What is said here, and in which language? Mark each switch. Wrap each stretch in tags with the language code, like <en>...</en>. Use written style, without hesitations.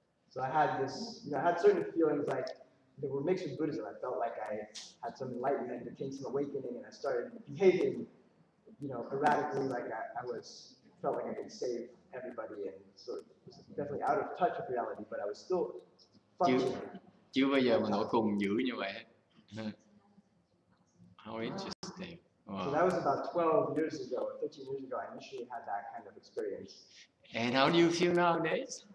<en>So I had this, I had certain feelings like that were mixed with Buddhism. I felt like I had some enlightenment, there came some awakening, and I started behaving, erratically, like I felt like I could save everybody, and sort of was definitely out of touch with reality, but I was still functioning.</en> <vi>Chưa bao giờ mà nổi khùng dữ như vậy.</vi> <en>How interesting. Wow. So that was about 12 years ago, 13 years ago, I initially had that kind of experience. And how do you feel nowadays?</en>